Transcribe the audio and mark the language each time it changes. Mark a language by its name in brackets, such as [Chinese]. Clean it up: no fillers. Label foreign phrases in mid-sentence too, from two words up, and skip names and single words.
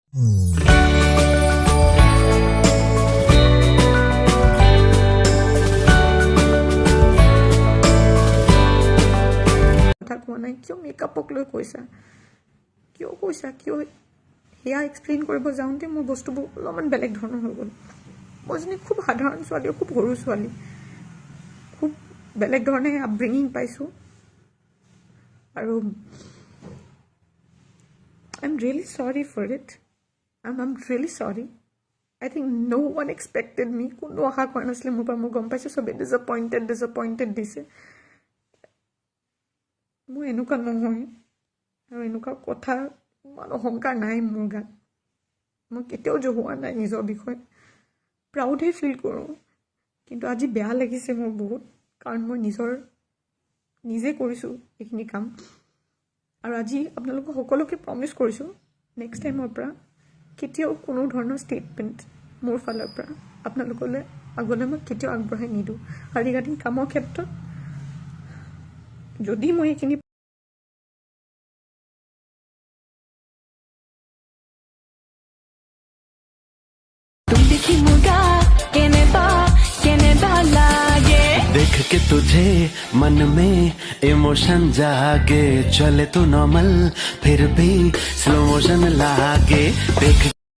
[Assamese] কথা কোৱা নাই কিয় মেকআপক লৈ কৈছা কিয় সেয়া এক্সপ্লেইন কৰিব যাওঁতে মোৰ বস্তুবোৰ অলপমান বেলেগ ধৰণৰ হৈ গ'ল মই এজনী খুব সাধাৰণ ছোৱালী খুব সৰু ছোৱালী খুব বেলেগ ধৰণে আপব্ৰিঙিং পাইছোঁ আৰু I'm really sorry for it. [English] I'm really sorry. I think no one expected me. [Assamese] কোনো আশা কৰা নাছিলে মোৰ পৰা মই গম পাইছোঁ চবেই disappointed দিছে মোৰ এনেকুৱা নহয় আৰু এনেকুৱা কথা ইমান অহংকাৰ নাই মোৰ গাত মই কেতিয়াও জহুৱা নাই নিজৰ বিষয়ে প্ৰাউডহে ফিল কৰোঁ কিন্তু আজি বেয়া লাগিছে মোৰ বহুত কাৰণ মই নিজে কৰিছোঁ এইখিনি কাম আৰু আজি আপোনালোকক সকলোকে প্ৰমিছ কৰিছোঁ [English] next timeৰ [Assamese] পৰা কেতিয়াও কোনো ধৰণৰ ষ্টেটমেণ্ট মোৰ ফালৰ পৰা আপোনালোকলৈ আগলৈ মই কেতিয়াও আগবঢ়াই নিদিওঁ আৰু ৰিগাৰ্ডিং কামৰ ক্ষেত্ৰত যদি মই এইখিনি [Hindi] देख के तुझे मन में इमोशन जागे चले तो नॉर्मल फिर भी [English] slow motion [Hindi] लागे देख